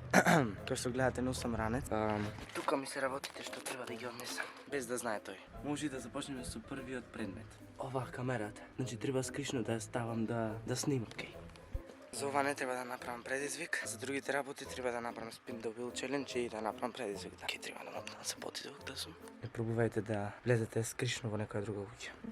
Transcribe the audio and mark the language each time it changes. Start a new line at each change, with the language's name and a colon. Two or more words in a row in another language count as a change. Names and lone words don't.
Macedonian: Како што гледате, носам ранец. Тука ми се работите што треба да ги однесам, без да знае тој. Може и да започнеме со првиот предмет. Ова камерата. Значи треба скришно да ја ставам да снимам, океј. За ова не треба да направам предизвик, за другите работи треба да направам
English: spin the wheel challenge
Macedonian: и да направам предизвик. Да. Ке треба да мотна да се поти тук да сум. Не пробувајте да влезете скришно во некоја друга куќа.